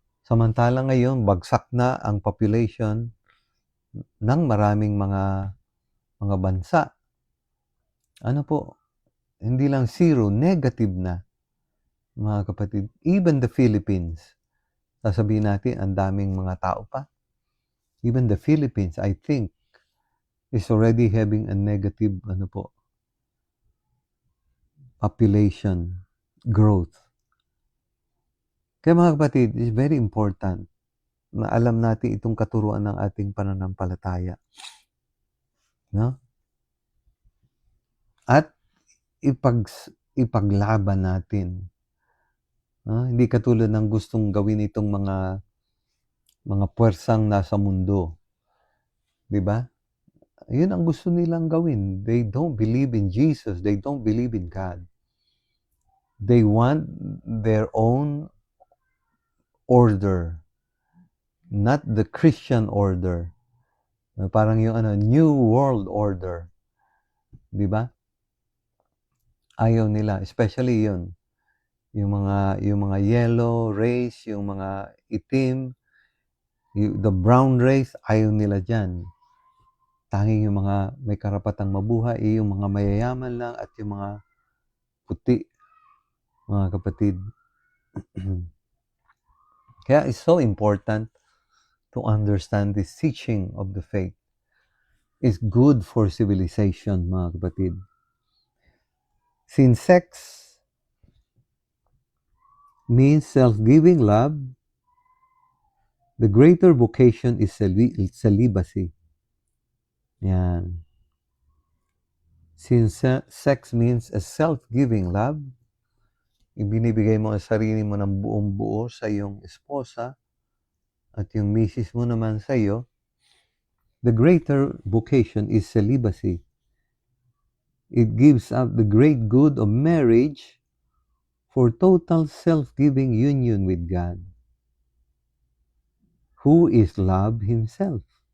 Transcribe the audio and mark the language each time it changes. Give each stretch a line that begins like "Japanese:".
Filipino: Samantala ngayon, bagsak na ang population ng maraming mga bansa. Ano po? Hindi lang zero, negative na, mga kapatid.
English: Even the Philippines,
Filipino: sasabihin natin, ang daming mga tao pa.
English: Even the Philippines, I think, is already having a negative, population growth.
Filipino: Kaya mga kapatid,
English: it's very important
Filipino: na alam natin itong katuruan ng ating pananampalataya. No? At ipaglaban natin. Hindi katulad ng gustong gawin itong mga puwersang nasa mundo. 'Di ba? Yun ang gusto nilang gawin.
English: They don't believe in Jesus. They don't believe in God. They want their own order, not the Christian order.
Filipino: Parang yung New World Order. 'Di ba? Ayaw nila, especially yun. Yung mga yellow race, yung mga itim,
English: the brown race,
Filipino: ayaw nila diyan. Tanging yung mga may karapatang mabuhay, yung mga mayayaman lang at yung mga puti, mga kapatid.
English: Kaya it's so important to understand this teaching of the faith. It's good for civilization,
Filipino: mga kapatid.
English: Since sex means self-giving love, the greater vocation is celibacy.
Filipino: Yan.
English: Since sex means a self-giving love,
Filipino: ibinibigay mo ang sarili mo ng buong buo sa iyong esposa, at yung misis mo naman sa'yo,
English: the greater vocation is celibacy. It gives up the great good of marriage for total self-giving union with God, who is love Himself.